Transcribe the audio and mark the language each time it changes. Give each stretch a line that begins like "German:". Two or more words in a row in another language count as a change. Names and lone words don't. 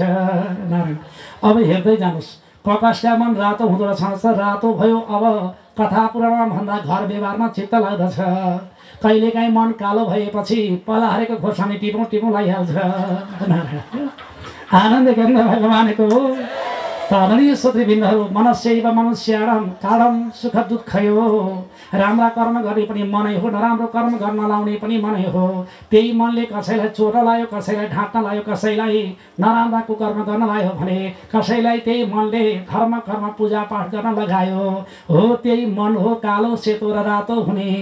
Nepali: नारायण, अब हेर्दै जानुहोस्, प्रकाशका मन रातो हुँदो रहेछ, रातो भयो। अब कथा पुराणमा भन्दा घर व्यवहारमा चित्त लाग्दछ। कहिलेकाहीँ मन कालो भएपछि पलाहारेको खोर्सानी टिपौँ लागिहाल्छ। आनन्द गर्न भगवानको आदरणीय श्रोतृवृन्दहरू,
Sanskrit: मनस्यैव मनुष्याणां कारणं सुख दुःखयो।
Nepali: राम्रा कर्म गर्ने पनि मनै हो, नराम्रो कर्म गर्न लाउने पनि मनै हो। त्यही मनले कसैलाई चोर्न लायो, कसैलाई ढाँट्न लायो, कसैलाई नराम्रा कुकर्म गर्न लायो भने कसैलाई त्यही मनले धर्म कर्म पूजापाठ गर्न लगायो। हो, त्यही मन हो कालो, सेतो र रातो हुने।